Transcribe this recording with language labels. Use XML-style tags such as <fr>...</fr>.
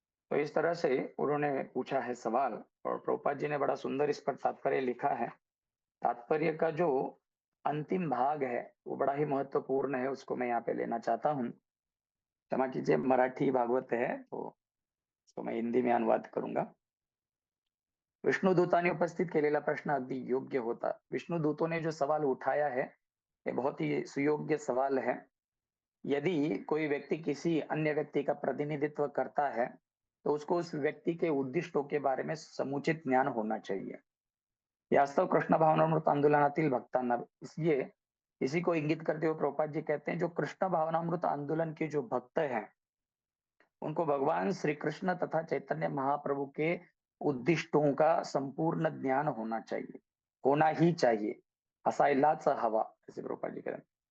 <hi>तो इस तरह से उन्होंने पूछा है सवाल, और प्रभुपाद जी ने बड़ा सुंदर इस पर तात्पर्य लिखा है। तात्पर्य का जो अंतिम भाग है वो बड़ा ही महत्वपूर्ण है, उसको मैं यहाँ पे लेना चाहता हूँ। क्षमा कीजिए, मराठी भागवत है तो इसको मैं हिंदी में अनुवाद करूंगा।</hi> <mr>विष्णुदूतांनी उपस्थित केलेला प्रश्न अगदी योग्य होता।</mr> <hi>विष्णुदूतों ने जो सवाल उठाया है ये बहुत ही सुयोग्य सवाल है। यदि कोई व्यक्ति किसी अन्य व्यक्ति का प्रतिनिधित्व करता है तो उसको उस व्यक्ति के उद्दिष्टों के बारे में समुचित ज्ञान होना चाहिए।</hi> <mr>वास्तव कृष्ण भावनामृत आंदोलनातील भक्तांना,</mr> <hi>इसलिए इसी को इंगित करते हुए प्रभुपाद जी कहते हैं जो कृष्ण भावनामृत आंदोलन के जो भक्त हैं उनको भगवान श्री कृष्ण तथा चैतन्य महाप्रभु के उद्दिष्टों का संपूर्ण ज्ञान होना चाहिए, होना ही चाहिए,</hi> <mr>असायलाच हवा,</mr> <hi>ऐसे प्रभुपाद जी कहते हैं।</hi>